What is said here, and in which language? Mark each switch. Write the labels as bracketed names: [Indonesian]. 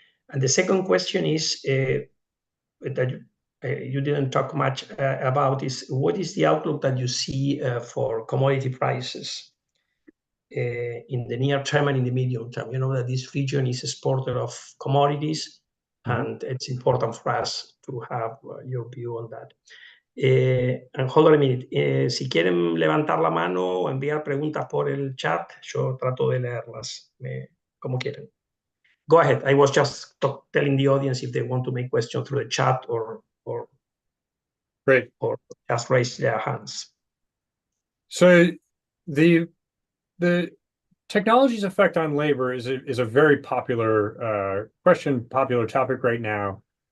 [English] And the second question is that you didn't talk much about is what is the outlook that you see for commodity prices in the near term and in the medium term? You know that this region is exporter of commodities, and it's important for us to have your view on that. And hold on a minute. [Spanish] Si quieren levantar la mano o enviar preguntas por el chat, yo trato de leerlas como quieren. [English] Go ahead. I was just telling the audience if they want to make questions through the chat or Great. Or just raise their hands. So the technology's effect on labor is a very popular question, popular topic right now.